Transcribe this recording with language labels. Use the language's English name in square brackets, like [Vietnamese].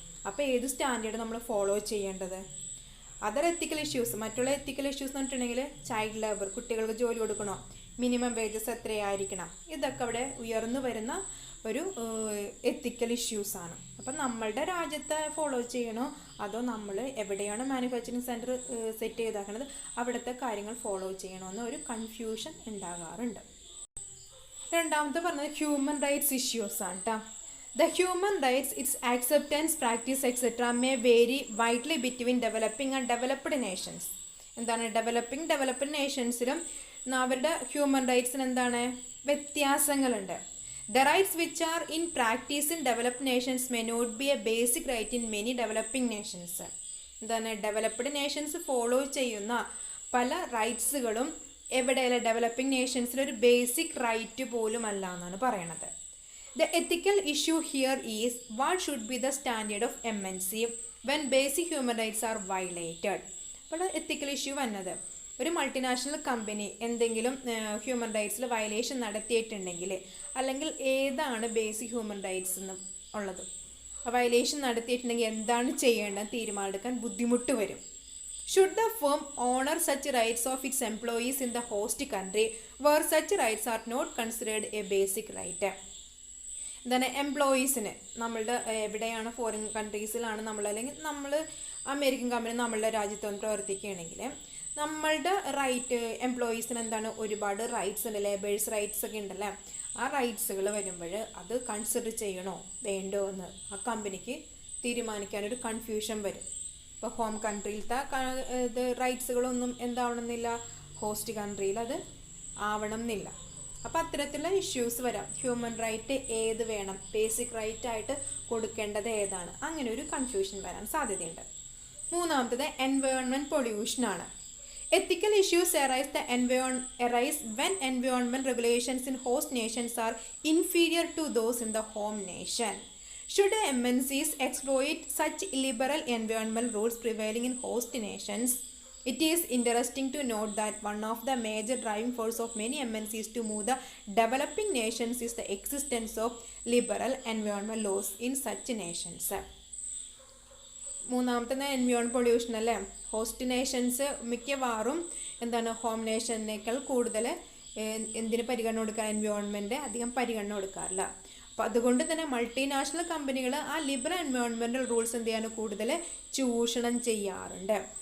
[Malayalam] അപ്പോൾ ഏത് സ്റ്റാൻഡേർഡ് നമ്മൾ ഫോളോ ചെയ്യേണ്ടത്? [English] other ethical issues, [Malayalam] മറ്റുള്ള എത്തിക്കൽ ഇഷ്യൂസ് എന്ന് പറഞ്ഞിട്ടുണ്ടെങ്കിൽ ചൈൽഡ് ലേബർ, കുട്ടികൾക്ക് ജോലി കൊടുക്കണോ, മിനിമം വേജസ് എത്രയായിരിക്കണം, ഇതൊക്കെ അവിടെ ഉയർന്നു വരുന്ന ഒരു എത്തിക്കൽ ഇഷ്യൂസാണ്. അപ്പം നമ്മളുടെ രാജ്യത്തെ ഫോളോ ചെയ്യണോ അതോ നമ്മൾ എവിടെയാണ് മാനുഫാക്ചറിങ് സെൻറ്റർ സെറ്റ് ചെയ്താക്കുന്നത് അവിടുത്തെ കാര്യങ്ങൾ ഫോളോ ചെയ്യണമെന്ന് ഒരു കൺഫ്യൂഷൻ ഉണ്ടാകാറുണ്ട്. രണ്ടാമത്തെ പറഞ്ഞത് ഹ്യൂമൻ റൈറ്റ്സ് ഇഷ്യൂസാണ് കേട്ടോ. [English] The human rights, its acceptance, practice, etc. may vary widely between developing and developed nations. [Malayalam] എന്താണ് ഡെവലപ്ഡ് നേഷൻസിലും അവരുടെ ഹ്യൂമൻ റൈറ്റ്സിന് എന്താണ് വ്യത്യാസങ്ങളുണ്ട്. [English] The rights which are in practice in developed nations may not be a basic right in many developing nations. [Malayalam] എന്താണ് developed Nations follow ചെയ്യുന്ന പല റൈറ്റ്സുകളും എവിടെയല്ല developing നേഷൻസിൽ ഒരു basic right പോലും അല്ല എന്നാണ് പറയണത്. [English] The ethical issue here is what should be the standard of MNC when basic human rights are violated. [Malayalam] അപ്പോൾ എത്തിക്കൽ issue വന്നത് ഒരു മൾട്ടിനാഷണൽ കമ്പനി എന്തെങ്കിലും ഹ്യൂമൻ റൈറ്റ്സിൽ വയലേഷൻ നടത്തിയിട്ടുണ്ടെങ്കിൽ അല്ലെങ്കിൽ ഏതാണ് ബേസിക് ഹ്യൂമൻ റൈറ്റ്സ് എന്ന് ഉള്ളത് വയലേഷൻ നടത്തിയിട്ടുണ്ടെങ്കിൽ എന്താണ് ചെയ്യേണ്ടത് തീരുമാനമെടുക്കാൻ ബുദ്ധിമുട്ട് വരും. [English] Should the firm honor such rights of its employees in the host country where such rights are not considered a basic right? [Malayalam] എന്താണ് എംപ്ലോയീസിന് നമ്മളുടെ എവിടെയാണ് ഫോറിൻ കൺട്രീസിലാണ് നമ്മൾ അല്ലെങ്കിൽ നമ്മൾ അമേരിക്കൻ കമ്പനി നമ്മളുടെ രാജ്യത്ത് വന്ന് പ്രവർത്തിക്കുകയാണെങ്കിൽ നമ്മളുടെ റൈറ്റ് എംപ്ലോയീസിന് എന്താണ് ഒരുപാട് റൈറ്റ്സ് ഉണ്ട്, ലേബേഴ്സ് റൈറ്റ്സ് ഒക്കെ ഉണ്ടല്ലേ. ആ റൈറ്റ്സുകൾ വരുമ്പോൾ അത് കൺസിഡർ ചെയ്യണോ വേണ്ടോ എന്ന് ആ കമ്പനിക്ക് തീരുമാനിക്കാനൊരു കൺഫ്യൂഷൻ വരും. ഇപ്പോൾ ഹോം കൺട്രിയിലത്തെ ഇത് റൈറ്റ്സുകളൊന്നും എന്താവണമെന്നില്ല, ഹോസ്റ്റ് കൺട്രിയിൽ അത് ആവണം എന്നില്ല. അപ്പോൾ അത്തരത്തിലുള്ള ഇഷ്യൂസ് വരാം. ഹ്യൂമൻ റൈറ്റ് ഏത് വേണം, ബേസിക് റൈറ്റ് ആയിട്ട് കൊടുക്കേണ്ടത് ഏതാണ്, അങ്ങനെ ഒരു കൺഫ്യൂഷൻ വരാൻ സാധ്യതയുണ്ട്. മൂന്നാമത്തത് environment പൊല്യൂഷനാണ്. [English] Ethical issues arise when environment regulations in host nations are inferior to those in the home nation. Should MNCs exploit such illiberal environmental rules prevailing in host nations? It is interesting to note that one of the major driving forces of many MNCs to move the developing nations is the existence of liberal environmental laws in such nations. [Malayalam] മൂന്നാമത്തെ environment pollution അല്ലേ. Host Nations മിക്കവാറും എന്താണ് home നേഷനേക്കാൾ കൂടുതൽ എന്തിന് പരിഗണന കൊടുക്കുക, environment അധികം പരിഗണന കൊടുക്കാറില്ല. അപ്പോൾ അതുകൊണ്ട് തന്നെ മൾട്ടിനാഷണൽ കമ്പനികൾ ആ ലിബറൽ എൻവയോൺമെൻറ്റൽ റൂൾസ് എന്ത് ചെയ്യാൻ കൂടുതൽ ചൂഷണം ചെയ്യാറുണ്ട്.